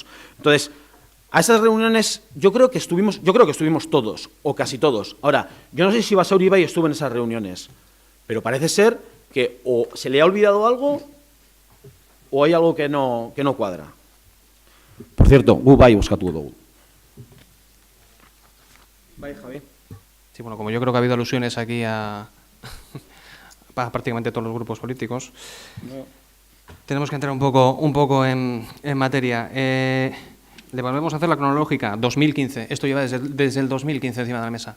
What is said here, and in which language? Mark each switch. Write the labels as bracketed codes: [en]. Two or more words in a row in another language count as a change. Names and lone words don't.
[es] Entonces, a esas reuniones yo creo que estuvimos todos, o casi todos. Ahora, yo no sé si Basauri Bai estuvo en esas reuniones, pero parece ser que o se le ha olvidado algo o hay algo que no cuadra. Por cierto, [eu] gu bai bozkatu dugu. Bai, Javi. [es] Sí, bueno, como yo creo que ha habido alusiones aquí a prácticamente todos los grupos políticos, tenemos que entrar un poco en materia. Le volvemos a hacer la cronológica. 2015. Esto lleva desde el 2015 encima de la mesa.